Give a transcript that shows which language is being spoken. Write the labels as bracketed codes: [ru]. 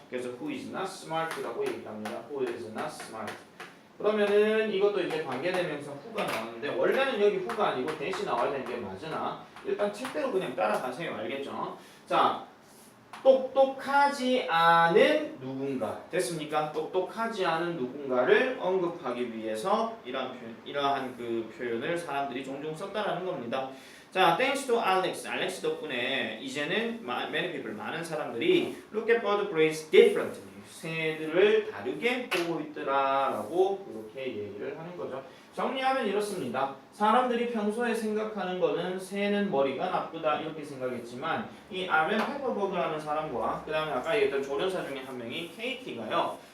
[en] 그래서 who is not smart [ko] 라고 얘기합니다. [en] who is not smart. [ko] 그러면은 이것도 이제 관계대명사 who가 나왔는데 원래는 여기 who가 아니고 대신 나와야 되는 게 맞으나 일단 책대로 그냥 따라가세요. 알겠죠? 자, 똑똑하지 않은 누군가 됐습니까? 똑똑하지 않은 누군가를 언급하기 위해서 이러한 그 표현을 사람들이 종종 썼다라는 겁니다. [en] 자, thanks to Alex. [ko] 알렉스 덕분에 이제는 [en] many people [ko] 많은 사람들이 [en] look at bird brains differently. [ko] 새들을 다르게 보고 있더라라고 이렇게 얘기를 하는 거죠. 정리하면 이렇습니다. 사람들이 평소에 생각하는 거는 새는 머리가 나쁘다 이렇게 생각했지만 이 아렌 페퍼버그라는 사람과 그 다음에 아까 얘기했던 조련사 중에 한 명이 케이티가요.